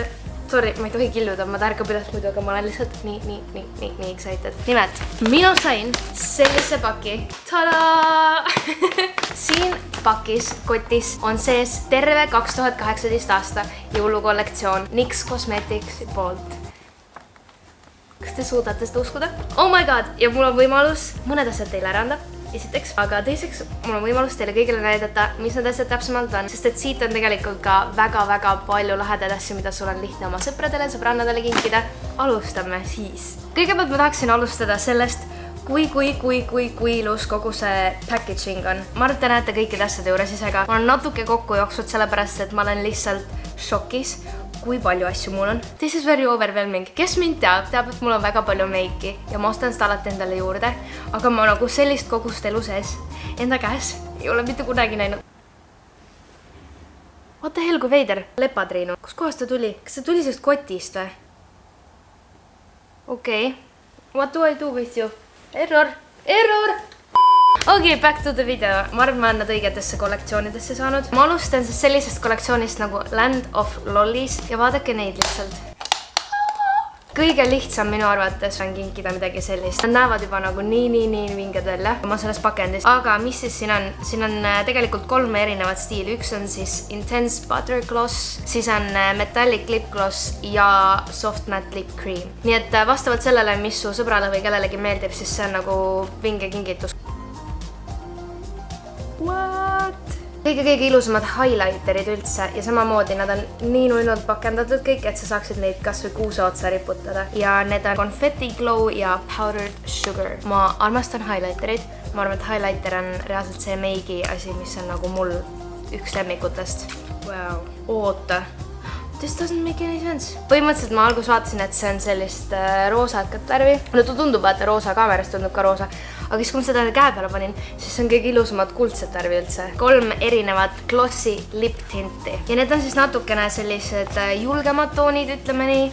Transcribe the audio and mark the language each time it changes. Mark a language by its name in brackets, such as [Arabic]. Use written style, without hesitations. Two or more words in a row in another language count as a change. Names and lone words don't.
[Estonian] Sorry, ma ei tohi killuda, ma tärkab üles muidu, aga ma olen lihtsalt nii excited. Nimelt, mina sain sellise paki. Tada! Siin pakis, kotis on sees terve 2018 aasta jõulukollektsioon NYX Cosmetics poolt. Kas te suudate seda uskuda? [English] Oh my god! [Estonian] Ja mul on võimalus mõned asjad teile ära anda. Esiteks, aga teiseks mul on võimalus teile kõigile näidata, mis need asjad täpsemalt on, sest et siit on tegelikult ka väga palju lahedaid asju, mida sul on lihtne oma sõpradele, sõbrannadele kinkida. Alustame siis. Kõigepealt ma tahaksin alustada sellest, kui ilus kogu see packaging on. Ma arvan, et te näete kõikide asjade juures ise ka. Ma olen natuke kokku jooksnud sellepärast, et ma olen lihtsalt šokis, kui palju asju mul on. [English] This is very overwhelming. [Estonian] Kes mind teab, et mul on väga palju meiki ja ma ostan seda alati endale juurde, aga ma nagu sellist kogust elu sees enda käes ei ole mitte kunagi näinud. [English] What the hell, [Estonian] kui veider? Lepatriinu. Kus kohast ta tuli? Kas ta tuli sellest kotist või? Okei. [English] What do I do with you? Error! Okay, back to the video. [Estonian] Ma arvan, ma olen nad õigetesse kollektsioonidesse saanud. Ma alustan siis sellisest kollektsioonist nagu Land of Lollies ja vaadake neid lihtsalt. Kõige lihtsam minu arvates on kinkida midagi sellist. Nad näevad juba nagu nii vinged välja. Ma selles pakendis. Aga mis siis siin on? Siin on tegelikult 3 erinevat stiili. Üks on siis Intense Butter Gloss, siis on Metallic Lip Gloss ja Soft Matte Lip Cream. Nii et vastavalt sellele, mis su sõbrale või kellelegi meeldib, siis see on nagu vinge kingitus. What? Kõige ilusamad highlighterid üldse ja samamoodi nad on nii nullult pakendatud kõik, et sa saaksid neid kas või kuuse otsa riputada. Ja need on Confetti Glow ja Powdered Sugar. Ma armastan highlighterid. Ma arvan, et highlighter on reaalselt see meigi asi, mis on nagu mul üks lemmikutest. Wow. Oota. [English] This doesn't make any sense. [Estonian] Põhimõtteliselt ma algus vaatasin, et see on sellist roosakat värvi. No ta tundub, et roosa kaamerast tundub ka roosa. Aga siis kui ma seda käe peale panin, siis on kõige ilusamad kuldset värvi üldse. 3 erinevat [English] glossy lip tinti. [Estonian] Ja need on siis natukene sellised julgemad toonid, ütleme nii.